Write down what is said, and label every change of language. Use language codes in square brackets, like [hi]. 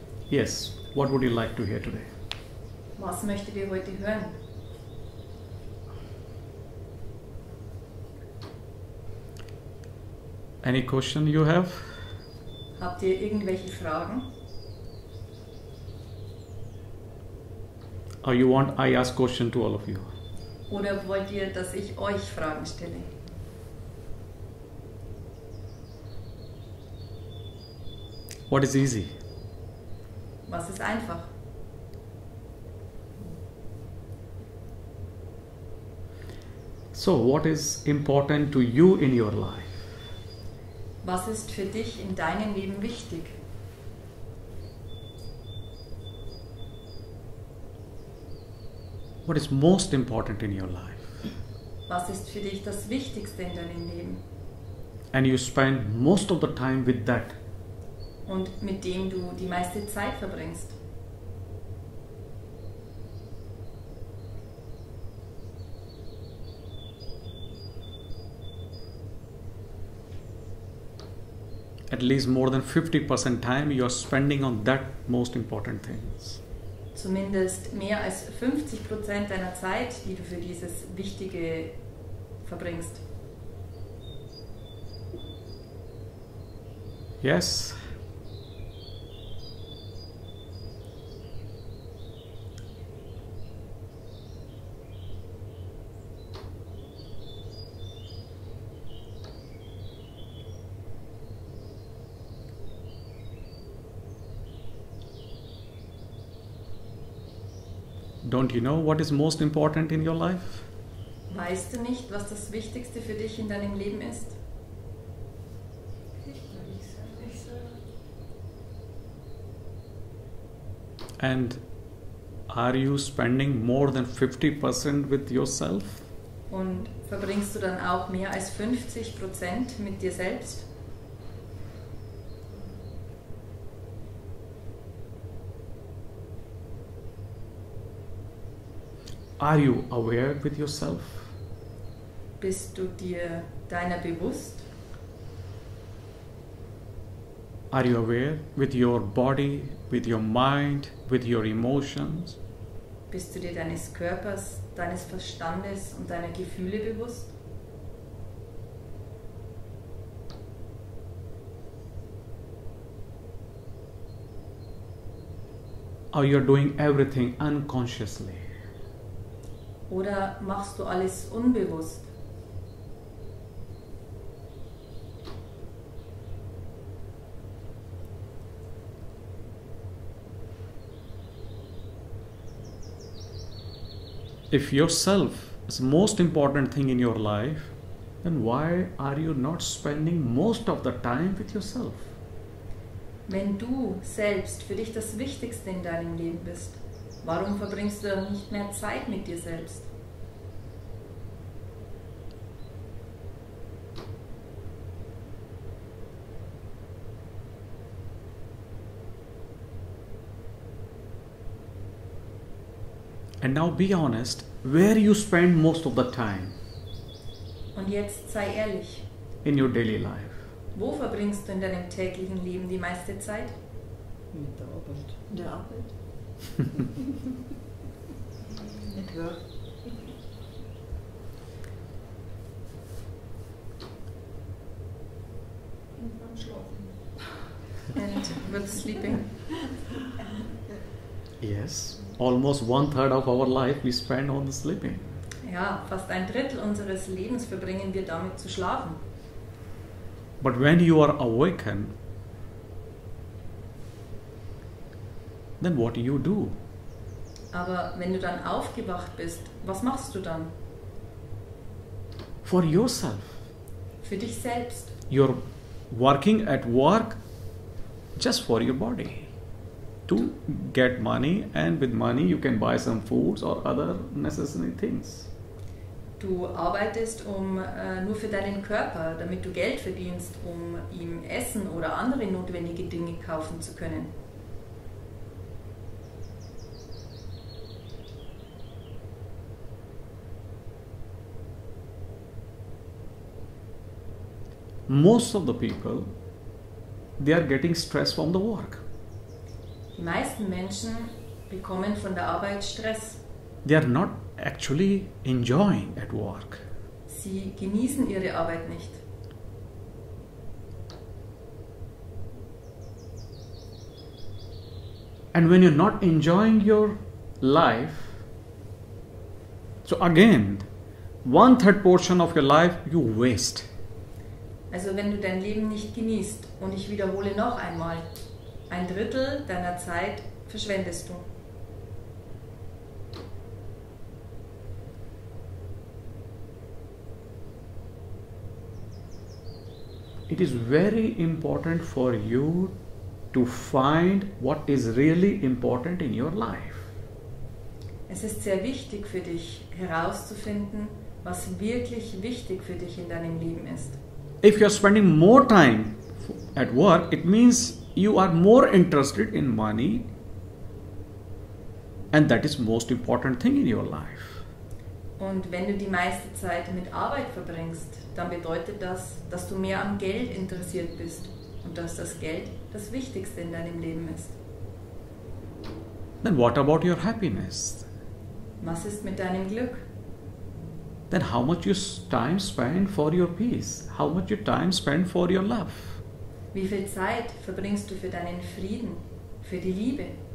[en] Yes, what would you like to hear today? [de] Was möchtet ihr heute hören? [en] Any question you have? [de] Habt ihr irgendwelche Fragen? [en] Or you want I ask question to all of you? [de] Oder wollt ihr, dass ich euch Fragen stelle? [en] What is easy? [de] Was ist einfach? [en] So, what is important to you in your life? [de] Was ist für dich in deinem Leben wichtig? [en] What is most important in your life? [de] Was ist für dich das Wichtigste in deinem Leben? [en] And you spend most of the time with that. [de] Und mit dem du die meiste Zeit verbringst. [en] At least more than 50% time you are spending on that most important things. [de] Zumindest mehr als 50% deiner Zeit, die du für dieses Wichtige verbringst. [en] Yes. Don't you know what is most important in your life? [de] Weißt du nicht, was das Wichtigste für dich in deinem Leben ist? [en] And are you spending more than 50% with yourself? [de] Und verbringst du dann auch mehr als 50% mit dir selbst? [en] Are you aware with yourself? [de] Bist du dir deiner bewusst? [en] Are you aware with your body, with your mind, with your emotions? [de] Bist du dir deines Körpers, deines Verstandes und deiner Gefühle bewusst? [en] Or you're doing everything unconsciously? [de] Oder machst du alles unbewusst? [en] If yourself is the most important thing in your life, then why are you not spending most of the time with yourself? [de] Wenn du selbst für dich das Wichtigste in deinem Leben bist, warum verbringst du dann nicht mehr Zeit mit dir selbst? [en] And now be honest, where you spend most of the time [de] Und jetzt sei ehrlich, [en] in your daily life? [de] wo verbringst du in deinem täglichen Leben die meiste Zeit? Mit der Arbeit. In der Arbeit. Mit Work. Und beim Schlafen. [en] And with sleeping. Yes, almost 1/3 of our life we spend on sleeping. [de] Ja, fast 1/3 unseres Lebens verbringen wir damit zu schlafen. [en] But when you are awakened, then what do? [de] Aber wenn du dann aufgewacht bist, was machst du dann? [en] For yourself. [de] Für dich selbst. [en] You're working at work just for your body. To get money, and with money you can buy some foods or other necessary things. [de] Du arbeitest nur für deinen Körper, damit du Geld verdienst, um ihm Essen oder andere notwendige Dinge kaufen zu können. [en] most of the people, they are getting stress from the work. [de] Die meisten Menschen bekommen von der Arbeit Stress. [en] They are not actually enjoying at work. [de] Sie genießen ihre Arbeit nicht. [en] And when you're not enjoying your life, so again, 1/3 portion of your life you waste. [de] Also wenn du dein Leben nicht genießt, und ich wiederhole noch einmal, 1/3 deiner Zeit verschwendest du. [en] It is very important for you to find what is really important in your life. [de] Es ist sehr wichtig für dich herauszufinden, was wirklich wichtig für dich in deinem Leben ist. [en] If you are spending more time at work, it means you are more interested in money, and that is most important thing in your life. [de] Und wenn du die meiste Zeit mit Arbeit verbringst, dann bedeutet das, dass du mehr am Geld interessiert bist und dass das Geld das Wichtigste in deinem Leben ist. [en] Then what about your happiness? [de] Was ist mit deinem Glück? [en] Then how much you time spend for your peace? How much you time spend for your love? [de] Wie viel Zeit verbringst du für deinen Frieden, für die Liebe?